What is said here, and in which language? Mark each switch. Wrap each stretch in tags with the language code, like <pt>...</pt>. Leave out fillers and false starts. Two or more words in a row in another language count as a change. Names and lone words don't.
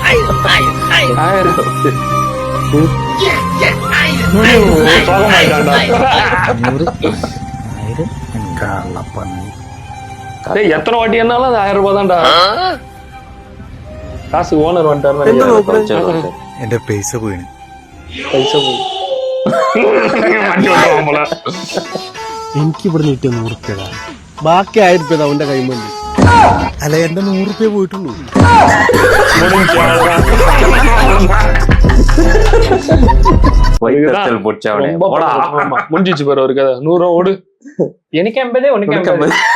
<ta>எத்தனை வாட்டி என்னாலும் அது ₹1000 தான்டா. காசு ஓனர் வந்துட்டாரு.</ta> <ml>എന്റെ പൈസ പോയിന്. പൈസ പോയി. എനിക്ക് ഇവിടെ കിട്ടിയ 100 രൂപ. ബാക്കി 1000 രൂപ അവന്റെ കൈമല്ലി. അല്ല എന്റെ 100 രൂപ പോയിട്ടുള്ളൂ.</ml> <ta>முடிஞ்சிச்சு பாரு ஒரு கதை. 100 ஓடு. எனக்கு 80 உனக்கு 80.</ta>